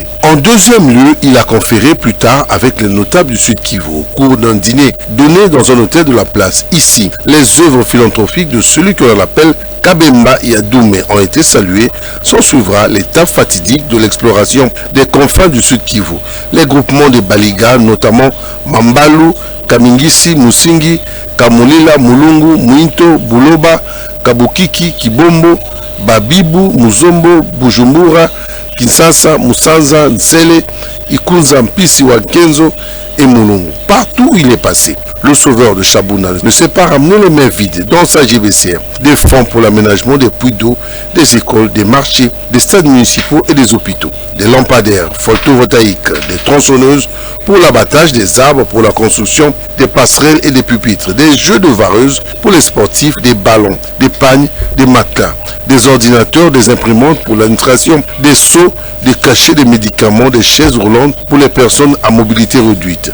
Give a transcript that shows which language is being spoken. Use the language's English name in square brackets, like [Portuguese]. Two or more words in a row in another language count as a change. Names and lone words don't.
[French] En deuxième lieu, il a conféré plus tard avec les notables du Sud Kivu au cours d'un dîner donné dans un hôtel de la place. Ici, les œuvres philanthropiques de celui que l'on appelle Kabemba et Adoumé ont été salués. S'en suivra l'étape fatidique de l'exploration des confins du Sud Kivu. Les groupements de Baliga, notamment Mambalu, Kamingisi, Musingi, Kamulila, Mulungu, Muinto, Buloba, Kabukiki, Kibombo, Babibu, Muzombo, Bujumbura, Kinshasa, Musanza, Nsele, Ikunza, Mpisi, Wakenzo et Mulungu. Partout où il est passé, le sauveur de Chabunda ne s'est pas ramené les mains vides dans sa JBCR. Des fonds pour l'aménagement des puits d'eau, des écoles, des marchés, des stades municipaux et des hôpitaux. Des lampadaires photovoltaïques, des tronçonneuses pour l'abattage des arbres, pour la construction des passerelles et des pupitres, des jeux de vareuses pour les sportifs, des ballons, des pagnes, des matelas, des ordinateurs, des imprimantes pour l'administration, des seaux, des cachets, des médicaments, des chaises roulantes pour les personnes à mobilité réduite.